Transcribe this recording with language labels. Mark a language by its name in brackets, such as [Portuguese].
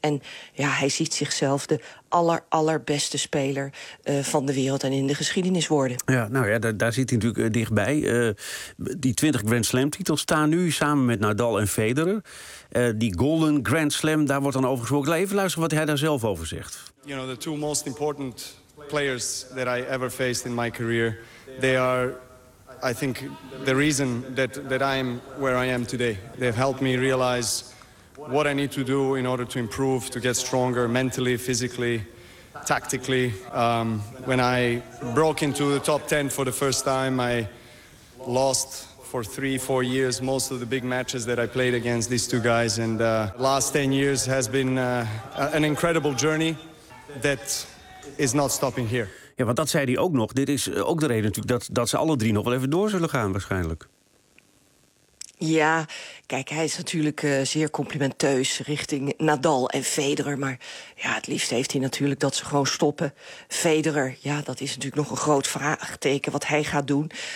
[Dutch] En ja, hij ziet zichzelf de allerbeste speler van de wereld en in de geschiedenis worden. Ja, nou ja, daar zit hij natuurlijk dichtbij. Die 20 Grand Slam-titels staan nu samen met Nadal en Federer. Die Golden Grand Slam, daar wordt dan over gesproken. Laat even luisteren wat hij daar zelf over zegt. [English] You know, the two most important players that I ever faced in my career, they are, I think, the reason that I am where I am today. They've helped me realize what I need to do in order to improve, to get stronger mentally, physically, tactically. When I broke into the top 10 for the first time, I lost for 3-4 years most of the big matches that I played against these two guys. And the last 10 years has been an incredible journey that is not stopping here. [Dutch] Ja, want dat zei hij ook nog. Dit is ook de reden natuurlijk dat ze alle 3 nog wel even door zullen gaan waarschijnlijk. Ja, kijk, hij is natuurlijk zeer complimenteus richting Nadal en Federer. Maar ja, het liefst heeft hij natuurlijk dat ze gewoon stoppen. Federer, ja, dat is natuurlijk nog een groot vraagteken wat hij gaat doen.